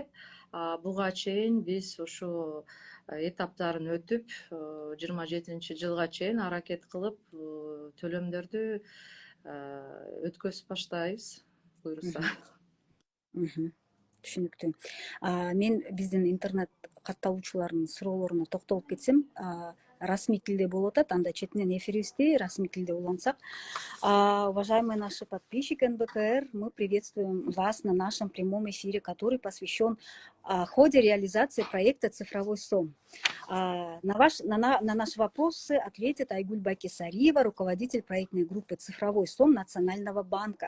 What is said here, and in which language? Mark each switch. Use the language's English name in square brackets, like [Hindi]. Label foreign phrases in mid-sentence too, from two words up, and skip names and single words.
[Kyrgyz] Буга чейин биз ошо этаптарын өтүп, 27 жылга чейин аракет кылып төлөмдөрдү өткөзүп баштайбыз, буюрса. Түшүнүктүү. Мен биздин интернет катталуучулардын суроолоруна токтолуп кетсем, расмий тилде болуп атат, анда четинен эфирибизди расмий тилде улантсак. [Russian] Уважаемые наши подписчики НБКР, мы приветствуем вас на нашем прямом эфире, который посвящен ходе реализации проекта «Цифровой СОМ». На наши вопросы ответит Айгуль Бакесариева, руководитель проектной группы «Цифровой СОМ» Национального банка.